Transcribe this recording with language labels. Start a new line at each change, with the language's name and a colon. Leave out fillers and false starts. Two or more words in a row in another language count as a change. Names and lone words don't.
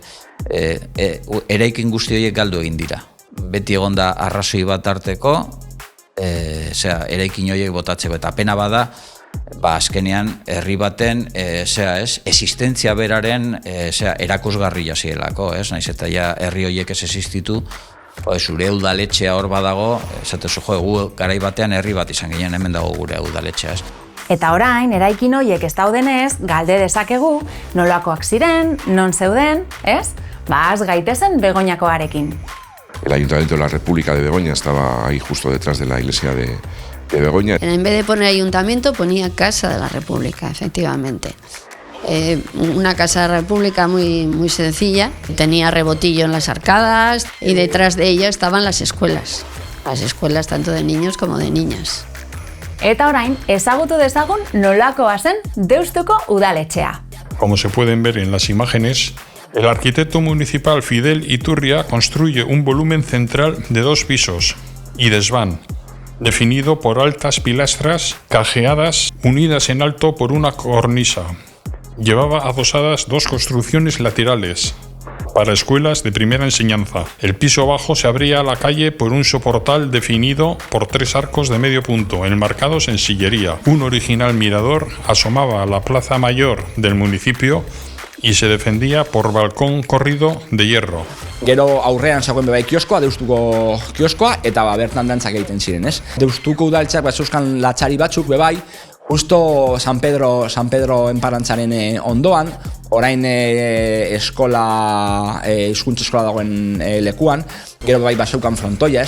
Basque: Eraikin guzti horiek galdu egin dira. Beti egon da arrazoi bat arteko, eraikin horiek botatzeko, eta pena bada, azkenean herri baten existentzia beraren erakusgarria zielako, naiz eta herri horiek ez existitu, zure udaletxea hor badago, esatezu gu garai batean herri bat izan ginen, hemen dago gure udaletxea. Eta orain, eraikin horiek ez daudenez, galde dezakegu, nolakoak ziren, non zeuden, ez? Az gaitezen Begoñakoarekin.
Spanish: El Ayuntamiento de la República de Begoña estaba ahí justo detrás de la iglesia de Begoña. En vez de poner ayuntamiento, ponía Casa de la República, efectivamente. Una Casa de la República muy sencilla, tenía rebotillo en las arcadas y detrás de ella estaban las escuelas tanto de niños como de niñas.
Basque: Eta orain, ezagutu dezagun nolakoa zen Deustuko udaletxea.
Spanish: Como se pueden ver en las imágenes, el arquitecto municipal Fidel Iturria construye un volumen central de 2 pisos y desván, definido por altas pilastras cajeadas unidas en alto por una cornisa. Llevaba adosadas 2 construcciones laterales para escuelas de primera enseñanza. El piso bajo se abría a la calle por un soportal definido por 3 arcos de medio punto, enmarcados en sillería. Un original mirador asomaba a la plaza mayor del municipio y se defendía por balcón corrido de hierro.
Basque: Gero aurrean zegoen bebai kioskoa, Deustuko kioskoa, eta bertan dantzak egiten ziren, ez? Deustuko udaltzak zeuzkan latxari batzuk bebai, justo San Pedro enparantzaren ondoan, orain hizkuntza eskola dagoen lekuan, gero bebai bazeukan frontoia, ez?